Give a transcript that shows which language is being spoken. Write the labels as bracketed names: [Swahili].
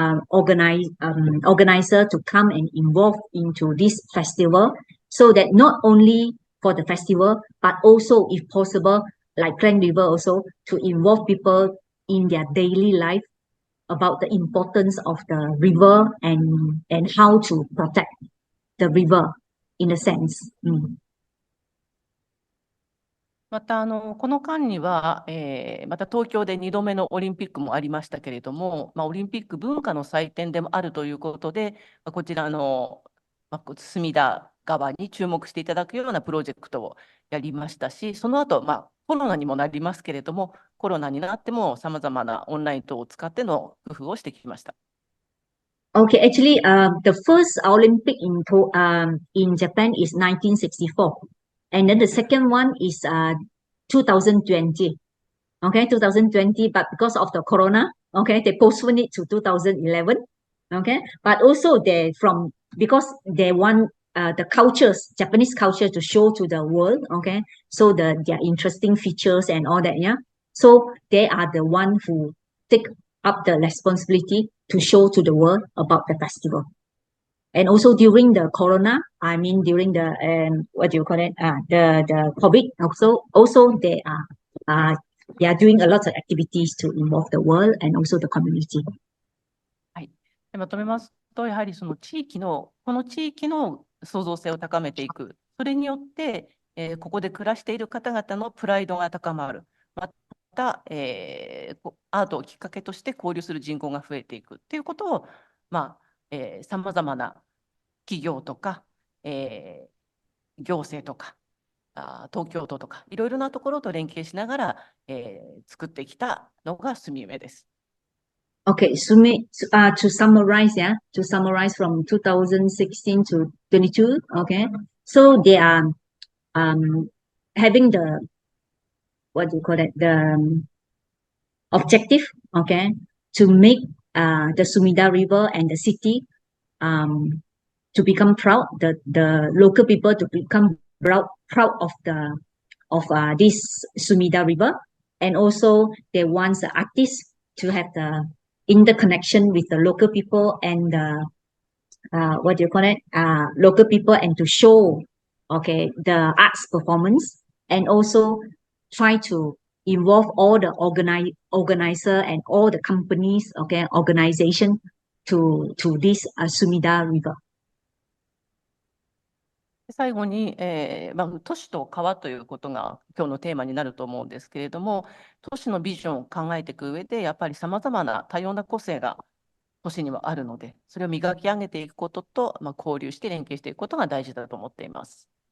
[English] organizer to come and involve into this festival, so that not only for the festival but also, if possible, like Klang River also, to involve people in their daily life about the importance of the river and how to protect the river in a sense. [Japanese] またこの間には、また東京で2度目のオリンピックもありましたけれども、オリンピック文化の祭典でもあるということで、こちらの、隅田川に注目していただくようなプロジェクトをやりましたし、その後、コロナにもなりますけれども、コロナになってもさまざまなオンライン等を使っての工夫をしてきました。 [English] Okay, actually, the first Olympic in Japan is 1964, and then the second one is 2020. Okay, 2020, but because of the corona, okay, they postponed it to 2011. Okay, but also because they want the Japanese culture to show to the world. Okay, so their interesting features and all that. Yeah, so they are the one who take up the responsibility to show to the world about the festival. And also during the corona, I mean during the what do you call it? The COVID also they are doing a lot of activities to involve the world and also the community. [Japanese] はい。まとめますと、やはりこの地域の創造性を高めていく。それによって、ここで暮らしている方々のプライドが高まる。また、アートをきっかけとして交流する人口が増えていくっていうことを、さまざまな企業とか、行政とか、東京都とか、いろいろなところと連携しながら、作ってきたのがすみゆめです。 [English] Okay, to summarize, to summarize from 2016 to 22, okay, so they are having the, what do you call it, the objective, okay, to make the Sumida River and the city to become proud, the local people to become proud of this Sumida River, and also they want the artists to have the interconnection with the local people and what do you call it? Local people, and to show, okay, the arts performance, and also try to involve all the organizer and all the companies, okay, organization to this Sumida River. [Japanese] 最後に、都市と川ということが今日のテーマになると思うんですけれども、都市のビジョンを考えていく上で、やっぱりさまざまな多様な個性が都市にはあるので、それを磨き上げていくことと、交流して連携していくことが大事だと思っています。